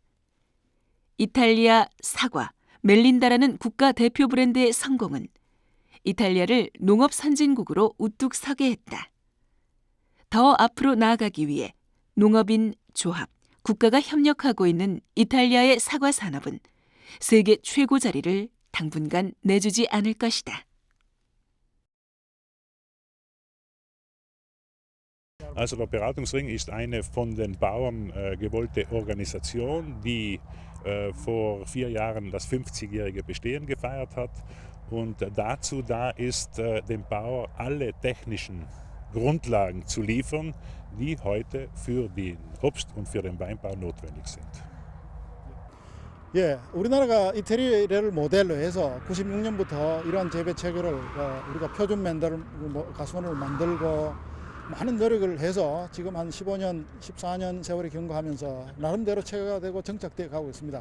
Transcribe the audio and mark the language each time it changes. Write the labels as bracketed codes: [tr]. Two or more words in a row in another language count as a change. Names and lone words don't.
[ko] 이탈리아 사과, 멜린다라는 국가 대표 브랜드의 성공은 이탈리아를 농업 선진국으로 우뚝 서게 했다. 더 앞으로 나아가기 위해 농업인, 조합, 국가가 협력하고 있는 이탈리아의 사과 산업은 세계 최고 자리를 당분간 내주지 않을 것이다. [de] Also der Beratungsring ist eine von den Bauern gewollte Organisation, die vor 4 Jahren das 50-jährige Bestehen gefeiert hat und dazu da ist, dem Bauer alle technischen Grundlagen zu liefern, die heute für den Obst- und für den Weinbau notwendig sind. [ko] 예, 우리나라가 이태리를 모델로 해서 96년부터 이러한 재배 체계를 우리가 표준 가수원을 만들고 많은 노력을 해서 지금 한 15년, 14년 세월이 경과하면서 나름대로 체계가 되고 정착되어 가고 있습니다.